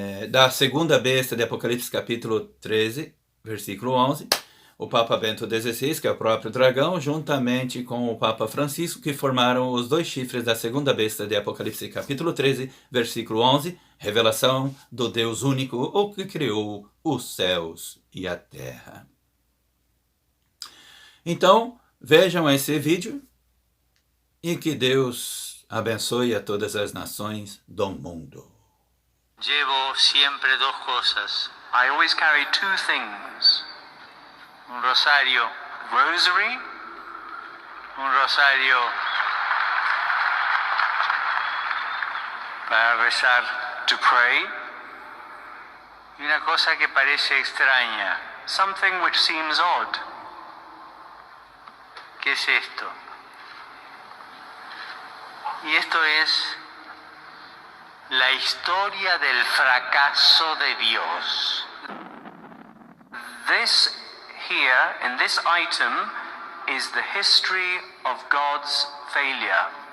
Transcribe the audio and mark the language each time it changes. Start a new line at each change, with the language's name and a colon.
Portuguese: da segunda besta de Apocalipse, capítulo 13, versículo 11, o Papa Bento XVI, que é o próprio dragão, juntamente com o Papa Francisco, que formaram os 2 chifres da segunda besta de Apocalipse, capítulo 13, versículo 11, revelação do Deus único, o que criou os céus e a terra. Então, vejam esse vídeo e que Deus abençoe a todas as nações do mundo.
Spanish: Llevo siempre 2 cosas.
English: I always carry two things.
Spanish: Un rosario rosary, un rosario para rezar,
English: to pray,
Spanish: y una cosa que parece extraña,
English: something which seems odd.
Spanish: ¿Qué es esto? Y esto es la historia del fracaso de Dios.
English: This here, in this item, is the history of God's failure.